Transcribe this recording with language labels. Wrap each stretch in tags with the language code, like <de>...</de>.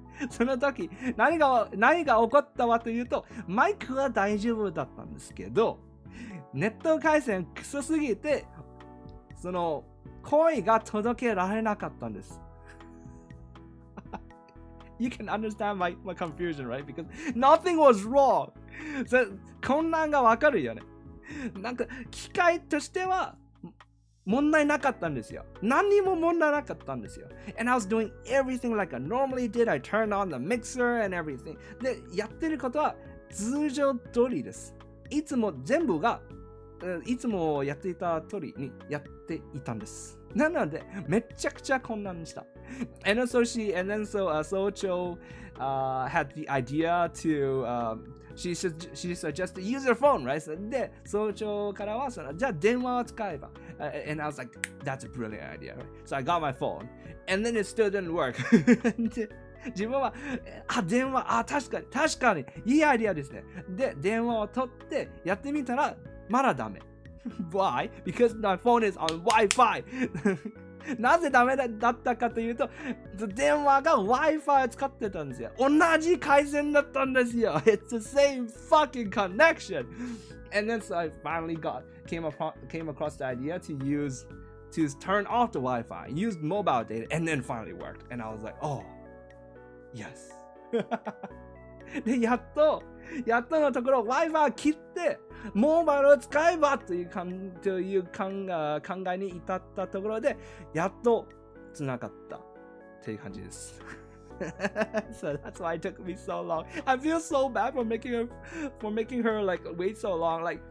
<ja>その時何が起こったかというとマイクは大丈夫だったんですけどネット回線クソすぎてその声が届けられなかったんです。</ja> <en>You can understand my confusion, right? Because nothing was wrong.</en> <ja>混乱がわかるよね。なんか機械としては問題なかったんですよ。何も問題なかったんですよ。</ja> <en>And I was doing everything like I normally did. I turned on the mixer and everything.</en> <ja>で、やってることは通常通りです。いつも全部が、いつもやっていた通りにやっていたんです。なので、めちゃくちゃ混乱した。</ja> <en>And then Socho had the idea to,She suggested use your phone, right?</en> <ja>で、早朝からはじゃあ電話を使えば。</ja> <en>And I was like, that's a brilliant idea, right? So I got my phone, and then it still didn't work.</en> <ja>自分は、電話、確かに、いいアイディアですね。で、電話を取ってやってみたら、まだダメ。</ja> <en>Why? Because my phone is on Wi-Fi.</en> <ja>なぜダメだったかというと、電話が Wi-Fi を使ってたんですよ。同じ回線だったんですよ。</ja> <en>It's the same fucking connection. And then so I finally came across the idea to turn off the Wi-Fi, use mobile data, and then finally worked. And I was like, oh, yes.</en> <ja>で、やっとのところ Wi-Fi 切って、モバイルを使えばという考えに至ったところで、やっと繋がったという感じです。</ja> <en>So that's why it took me so long. I feel so bad for making her like wait so long.</en>